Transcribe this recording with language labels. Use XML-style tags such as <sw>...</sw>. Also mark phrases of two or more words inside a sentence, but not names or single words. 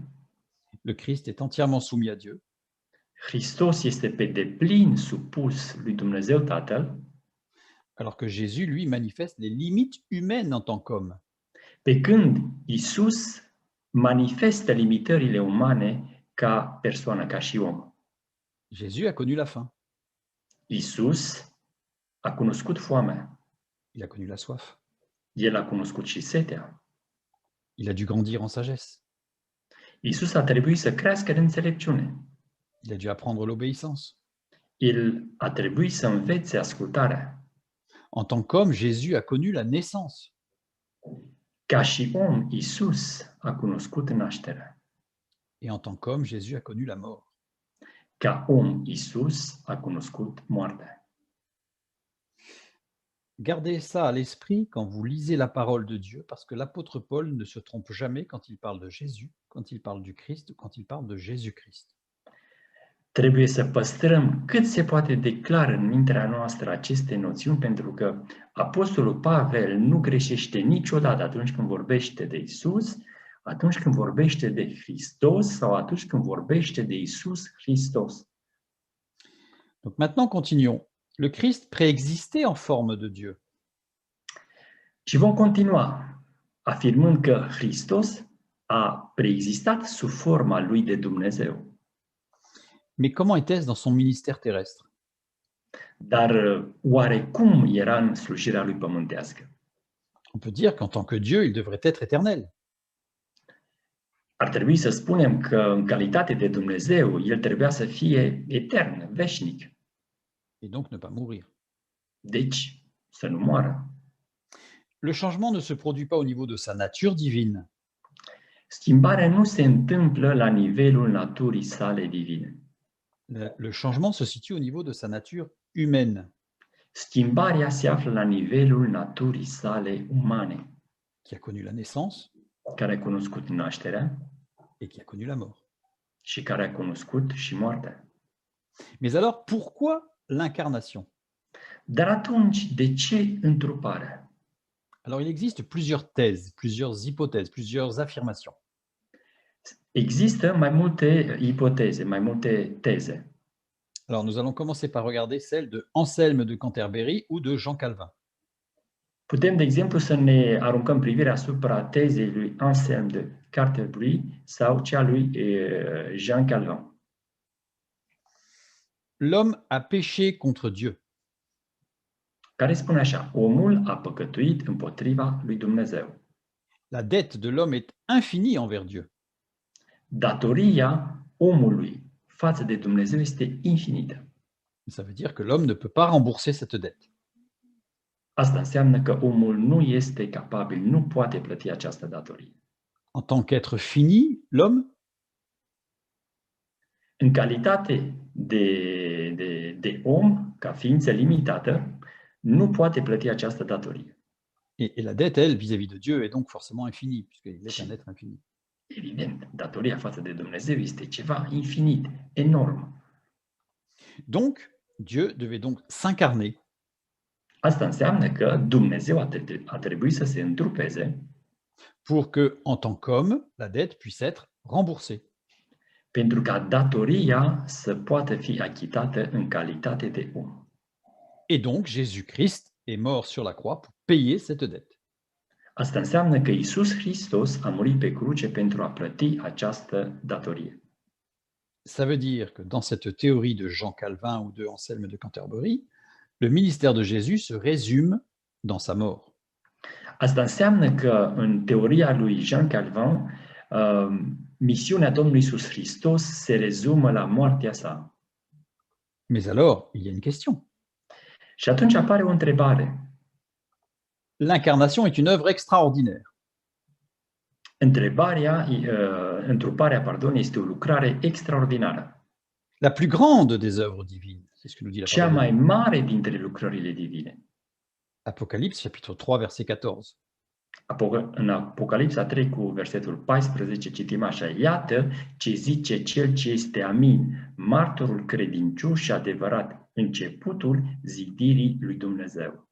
<fr>le Christ est entièrement soumis à Dieu,</fr> <ro>Hristos este pe deplin supus lui Dumnezeu Tatăl,</ro> <fr>alors que Jésus, lui, manifeste les limites humaines en tant qu'homme.</fr> <ro>pe când Isus manifestă limitările umane ca persoană, ca și om.</ro> <fr>Jésus a connu la faim,</fr> <ro>Isus a cunoscut foamea,</ro> <fr>il a connu la soif,</fr> <ro>El a cunoscut și setea.</ro> <fr>il a dû grandir en sagesse,</fr> <ro>Isus a trebuit să crească în înțelepciune.</ro> <fr>il a dû apprendre l'obéissance.</fr> <ro>El a trebuit să învețe ascultarea.</ro> <fr>En tant qu'homme, Jésus a connu la naissance.</fr> <ro>Ca și om, Isus a cunoscut nașterea.</ro> <fr>Et en tant qu'homme, Jésus a connu la mort.</fr> <ro>Ca om, Isus a cunoscut moartea.</ro> <fr>Gardez ça à l'esprit quand vous lisez la parole de Dieu, parce que l'apôtre Paul ne se trompe jamais quand il parle de Jésus, quand il parle du Christ ou quand il parle de Jésus-Christ.</fr> <ro>Trebuie să păstrăm cât se poate de clar în mintea noastră aceste noțiuni, pentru că Apostolul Pavel nu greșește niciodată atunci când vorbește de Isus, atunci când vorbește de Hristos sau atunci când vorbește de Isus Hristos.</ro> <fr>Donc maintenant, continuons. Le Christ préexistait en forme de Dieu.</fr> <ro>Și vom continua afirmând că Hristos a preexistat sub forma lui de Dumnezeu.</ro> <fr>Mais comment était-ce dans son ministère terrestre?</fr> <ro>Dar oare cum era în slujirea lui pământească?</ro> <fr>On peut dire qu'en tant que Dieu, il devrait être éternel.</fr> <ro>Ar trebui să spunem că în calitate de Dumnezeu, El trebuia să fie etern, veșnic.</ro> <fr>Et donc ne pas mourir.</fr> <ro>Deci, să nu moară.</ro> <fr>Le changement ne se produit pas au niveau de sa nature divine.</fr> <ro>Schimbarea nu se întâmplă la nivelul naturii sale divine.</ro> <fr>Le changement se situe au niveau de sa nature humaine,</fr> <ro>Schimbarea se află la nivelul naturii sale umane,</ro> <fr>qui a connu la naissance</fr> <ro>care a cunoscut nașterea</ro> <fr>et qui a connu la mort.</fr> <ro>și care a cunoscut și moartea.</ro> <fr>Mais alors, pourquoi l'incarnation?</fr> <ro>Dar atunci, de ce întruparea?</ro> <fr>Alors, il existe plusieurs thèses, plusieurs hypothèses, plusieurs affirmations.</fr> <ro>Există mai multe ipoteze, mai multe teze.</ro> <fr>Alors, nous allons commencer par regarder celle de Anselme de Canterbury ou de Jean Calvin.</fr> <ro>Putem, de exemplu, să ne aruncăm privirea asupra tezei lui Anselm de Canterbury sau cea lui Jean Calvin.</ro> <fr>L'homme a péché contre Dieu.</fr> <ro>Care spune așa: omul a păcătuit împotriva lui Dumnezeu.</ro> <fr>La dette de l'homme est infinie envers Dieu.</fr> <ro>Datoria omului față de Dumnezeu este infinită.</ro> <fr>Ça veut dire que l'homme ne peut pas rembourser cette dette.</fr> <ro>Asta înseamnă că omul nu este capabil, nu poate plăti această datorie.</ro> <fr>En tant qu'être fini, l'homme,</fr> <ro>În calitate de om, ca ființă limitată, nu poate plăti această datorie.</ro> <fr>et la dette, elle, vis-à-vis de Dieu, est donc forcément infinie, puisqu'il est un être infini.</fr> <ro>Evident, datoria față de Dumnezeu este ceva infinit, enorm.</ro> <fr>Donc, Dieu devait donc s'incarner</fr> <ro>Asta înseamnă că Dumnezeu a trebuit să se întrupeze</ro> <fr>pour que, en tant qu'homme, la dette puisse être remboursée.</fr> <ro>pentru ca datoria să poată fi achitată în calitate de om.</ro> <fr>Et donc, Jésus-Christ est mort sur la croix pour payer cette dette.</fr> <ro>Asta înseamnă că Iisus Hristos a murit pe cruce pentru a plăti această datorie.</ro> <fr>Ça veut dire que dans cette théorie de Jean Calvin ou de Anselme de Canterbury, le ministère de Jésus se résume dans sa mort.</fr> <ro>Asta înseamnă că în teoria lui Jean Calvin, misiunea Domnului Iisus Hristos se rezumă la moartea sa.</ro> <fr>Mais alors, il y a une question.</fr> <ro>Și atunci apare o întrebare.</ro> <fr>L'incarnation est une œuvre extraordinaire.</fr> <ro>Întruparea, este o lucrare extraordinară.</ro> <fr>La plus grande des œuvres divines, c'est ce que nous dit la</fr> <ro>Cea</ro> <fr>parole de</fr> <ro>mai</ro> <fr>Dieu.</fr> <ro>mare dintre lucrările divine.</ro> <fr>Apocalypse chapitre 3 verset 14.</fr> <ro>În Apocalipsa 3 cu versetul 14 citim așa: Iată ce zice cel ce este amin, martorul credincios și adevărat, începutul zidirii lui Dumnezeu.</ro>